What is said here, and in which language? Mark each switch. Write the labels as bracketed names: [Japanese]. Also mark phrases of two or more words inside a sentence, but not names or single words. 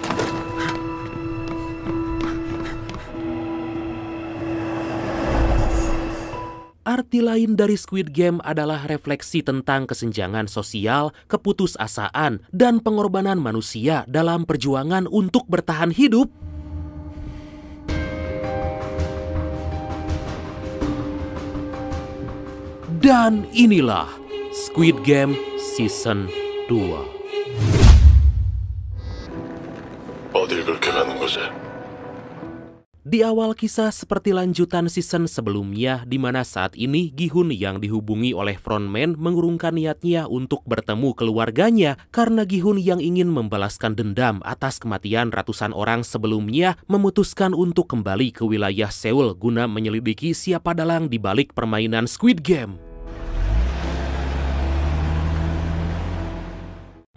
[Indonesian] Arti lain dari Squid Game adalah refleksi tentang kesenjangan sosial, keputusasaan, dan pengorbanan manusia dalam perjuangan untuk bertahan hidup. Dan inilah Squid Game Season 2. [Korean] 어딜 그렇게 가는 거지? [Indonesian] Di awal kisah seperti lanjutan season sebelumnya, di mana saat ini Gi-hun yang dihubungi oleh Frontman mengurungkan niatnya untuk bertemu keluarganya karena Gi-hun yang ingin membalaskan dendam atas kematian ratusan orang sebelumnya memutuskan untuk kembali ke wilayah Seoul guna menyelidiki siapa dalang di balik permainan Squid Game.